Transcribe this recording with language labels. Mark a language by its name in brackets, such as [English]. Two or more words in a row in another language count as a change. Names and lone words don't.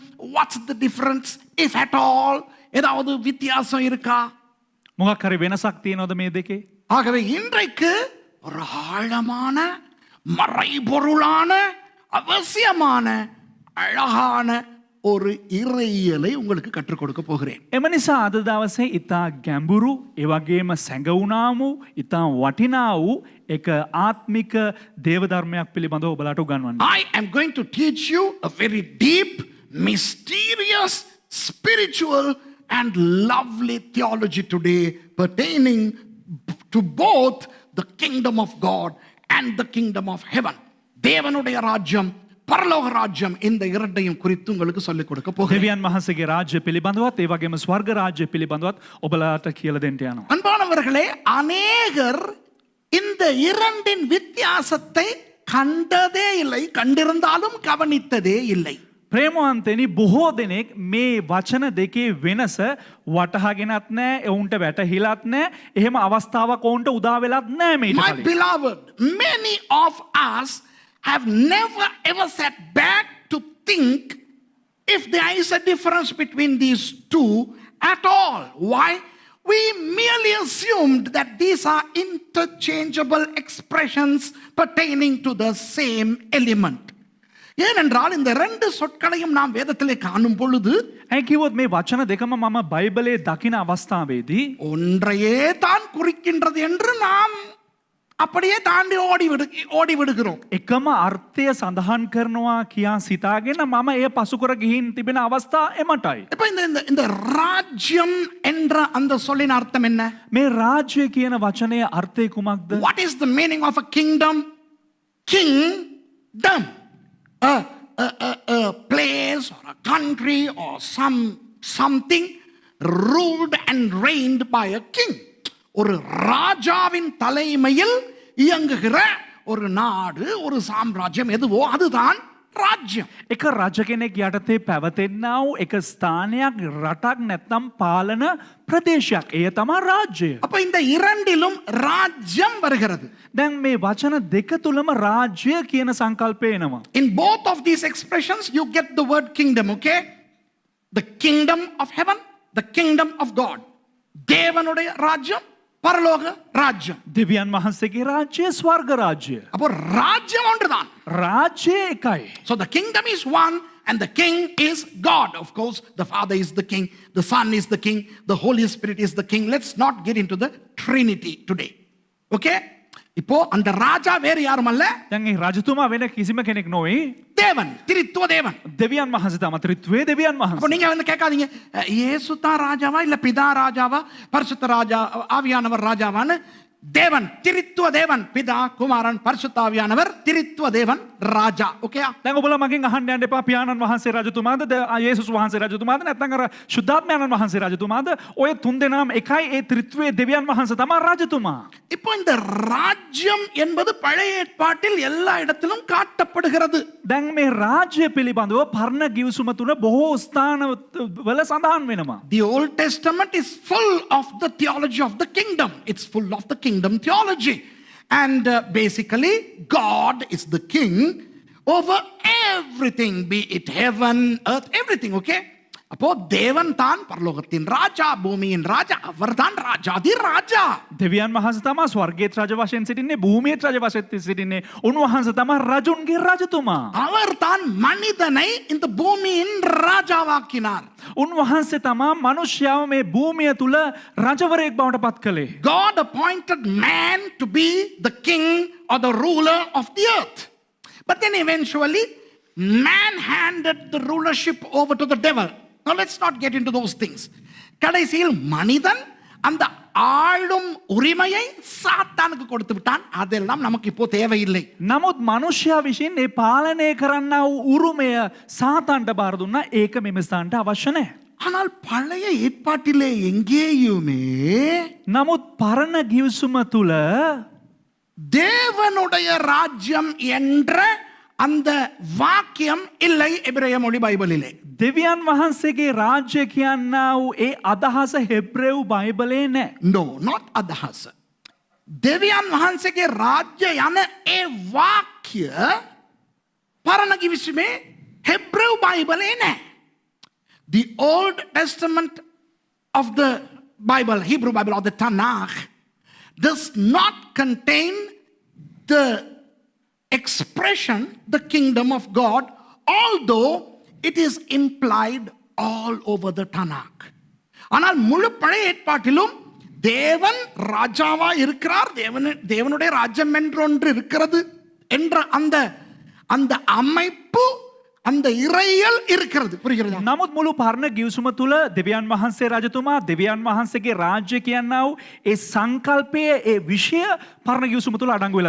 [English] What's the difference, if at all? [Tamil] ஏதாவது வித்தியாசம் இருக்கா? [Sinhala] මොකක් හරි වෙනසක් තියෙනවද මේ දෙකේ? [Tamil] ஆகவே இன்றைக்கு ஒரு ஆழமான மறைபொருளான அவசியமான அழகான ஒரு இறையியலை உங்களுக்கு கற்றுக் கொடுக்க போகிறேன். [Sinhala] එම නිසා අද දවසේ ඉතා ගැඹුරු ඒ වගේම සැඟවුණා වූ ඉතා වටිනා වූ එක ආත්මික දේවධර්මයක් පිළිබඳව ඔබලාට උගන්වන්න. [English] I am going to teach you a very deep, mysterious, spiritual and lovely theology today pertaining to both the kingdom of God and the kingdom of heaven. [Tamil] தேவனுடைய ராஜ்யம் பரலோக ராஜ்யம் இந்த இரண்டையும் குறித்து உங்களுக்கு சொல்லிக் கொடுக்க போகிறேன். [Sinhala] දෙවියන් වහන්සේගේ රාජ්‍ය පිළිබඳවත් ඒ වගේම ස්වර්ග රාජ්‍ය පිළිබඳවත් ඔබලාට කියලා දෙන්න යනවා. [Tamil] அன்பானவர்களே, அநேகர் இந்த இரண்டின் வித்தியாசத்தை கண்டதே இல்லை, கண்டிருந்தாலும் கவனித்ததே இல்லை. [Sinhala] ප්‍රේමවන්තනි, බොහෝ දෙනෙක් මේ වචන දෙකේ වෙනස වටහාගෙනත් නැහැ, ඔවුන්ට වැටහිලත් නැහැ, එහෙම අවස්ථාවක් ඔවුන්ට උදා වෙලත් නැහැ මේට [English] My [Sinhala] කලින්. [English] beloved, many of us have never ever sat back to think if there is a difference between these two at all. Why? We merely assumed that these are interchangeable expressions pertaining to the same element. [Tamil] ஏனென்றால் இந்த ரெண்டு சொற்களையும் நாம் வேதத்திலே காணும் பொழுது [Sinhala] ඇයි කිව්වොත් මේ වචන දෙකම මම බයිබලයේ දකින අවස්ථාවේදී [Tamil] ஒன்றையே தான் குறிக்கின்றது என்று நாம் அப்படியே தாண்டி ஓடி விடுகிறோம். [Sinhala] එකම අර්ථය සඳහන් කරනවා කියා සිතාගෙන මම එය පසුකර ගිහින් තිබෙන අවස්ථා එමටයි. [Tamil] இப்ப இந்த ராஜ்யம் என்ற அந்த சொல்லின் அர்த்தம் என்ன? [Sinhala] මේ රාජ්‍ය කියන වචනයේ අර්ථය කුමක්ද? [English] What is the meaning of a kingdom? Kingdom. A place or a country or something ruled and reigned by a king. [Tamil] ஒரு ராஜாவின் தலைமையில் இயங்குகிற ஒரு நாடு, ஒரு சாம்ராஜ்யம் எதுவோ அதுதான் ராஜ்யம். [Sinhala] එක රජ කෙනෙක් යටතේ පැවතෙන්නා වූ එක ස්ථානයක්, රටක් නැත්නම් පාලන ප්‍රදේශයක්. එය තමයි රාජ්‍යය. [Tamil] அப்ப இந்த இரண்டிலும் ராஜ்யம் வருகிறது. [Sinhala] දැන් මේ වචන දෙක තුලම රාජ්‍ය කියන සංකල්පය එනවා. [English] In both of these expressions you get the word kingdom, okay? The kingdom of heaven, the kingdom of God. [Tamil] தேவனுடைய ராஜ்யம், பரலோக ராஜ்யம். [Sinhala] දෙවියන් වහන්සේගේ රාජ්‍ය, ස්වර්ග රාජ්‍ය. [Tamil] அப்போ ராஜ்யம் ஒன்றுதான். [Sinhala] රාජ්‍ය එකයි. [English] So the kingdom is one and the king is God. Of course, the Father is the king, the Son is the king, the Holy Spirit is the king. Let's not get into the Trinity today. [Tamil] Okay? இப்போ அந்த ராஜா வேறு யாரும் அல்ல, [Sinhala] දැන් මේ රජතුමා වෙන කිසිම කෙනෙක් නොවේ. [Tamil] தேவன், திரித்துவ தேவன். [Sinhala] දෙවියන් වහන්සේ තමයි ත්‍රිත්වයේ දෙවියන් [Tamil] அப்போ [Sinhala] වහන්සේ. [Tamil] நீங்க வந்து கேட்காதீங்க இயேசு தான் ராஜாவா இல்ல பிதா ராஜாவா பரிசுத்த ராஜா ஆவியானவர் ராஜாவான்னு. தேவன், திரித்துவ தேவன், பிதா குமாரன் பரிசுத்த ஆவியானவர், திரித்துவ தேவன் ராஜா. ஓகே? [Sinhala] දැන් ඔබලා මගෙන් අහන්න යන්න එපා පියාණන් වහන්සේ රජතුමාද, යේසුස් වහන්සේ රජතුමාද, නැත්නම් අර සුද්ධාත්මයන්න් වහන්සේ රජතුමාද. ඔය තුන් දෙනාම එකයි, ඒ ත්‍රිත්වයේ දෙවියන් වහන්සේ තමයි රජතුමා. [Tamil] இப்போ இந்த ராஜ்யம் என்பது பழைய ஏற்பாட்டில் எல்லா இடத்திலும் காட்டப்படுகிறது. [Sinhala] දැන් මේ රාජ්‍ය පිළිබඳව පරණ ගිවිසුම තුල බොහෝ ස්ථානවල සඳහන් වෙනවා. [English] The Old Testament is full of the theology of the kingdom. It's full of the kingdom theology. And basically, God is the king over everything, be it heaven, earth, everything, okay? [Tamil] அப்போ தேவன் தான் பரலோகத்தின் ராஜா, பூமியின் ராஜா. அவர் தான் ராஜாதி ராஜா. [Sinhala] දෙවියන් වහන්සේ තමයි ස්වර්ගයේ රජ වශයෙන් සිටින්නේ, භූමියේ රජ වශයෙන් සිටින්නේ. උන්වහන්සේ තමයි රජුන්ගේ රජතුමා. [Tamil] அவர் தான் மனிதனை இந்த பூமியின் ராஜாவாக்கினார். [Sinhala] උන්වහන්සේ තමයි මනුෂ්‍යව මේ භූමිය තුල රජවරයෙක් බවට පත් කළේ. [English] God appointed man to be the king or the ruler of the earth. But then eventually, man handed the rulership over to the devil. Now let's not get into those things. [Tamil] கடைசியில் மனிதன் அந்த ஆளும் உரிமையை சாத்தானுக்கு கொடுத்து விட்டான். அதெல்லாம் நமக்கு இப்போ தேவையில்லை. [Sinhala] නමුත් මනුෂ්‍යයා විසින් ඒ පාලනය කරන්නා වූ උරුමය සාතාන්ට බාර දුන්නා. ඒක මෙම ස්ථානට අවශ්‍ය නැහැ. [Tamil] ஆனால் பழைய ஏற்பாட்டிலே எங்கேயுமே [Sinhala] නමුත් පරණ ගිවිසුම තුල [Tamil] தேவனுடைய ராஜ்யம் என்ற அந்த வாக்கியம் இல்லை எபிரேய மொழி பைபிளிலே. [Sinhala] දෙවියන් වහන්සේගේ රාජ්‍ය කියන්නා වූ ඒ අදහස හෙබ්‍රේව් බයිබලේ නැහැ. [English] No, not අදහස. [Sinhala] දෙවියන් වහන්සේගේ රාජ්‍ය යන ඒ වාක්‍ය පරණ කිවිසුමේ හෙබ්‍රේව් බයිබලේ නැහැ. [English] The Old Testament of the Bible, Hebrew Bible or the Tanakh does not contain the expression, the kingdom of God, although it is implied all over the Tanakh. [Tamil] ஆனால் முழு பழைய ஏற்பாட்டிலும் தேவன் ராஜாவா இருக்கிறார், தேவனுடைய ராஜ்யம் என்றொன்று இருக்கிறது என்ற அந்த அந்த அமைப்பு, அந்த இறையல் இருக்கிறது. புரிகிறதா? [Sinhala] නමුත් මුළු පරණ ගිවිසුම තුළ දෙවියන් වහන්සේ රජතුමා, දෙවියන් වහන්සේගේ රාජ්‍ය කියන්නා වූ ඒ සංකල්පයේ ඒ විෂය පරණ ගිවිසුම තුළ අඩංගු වෙලා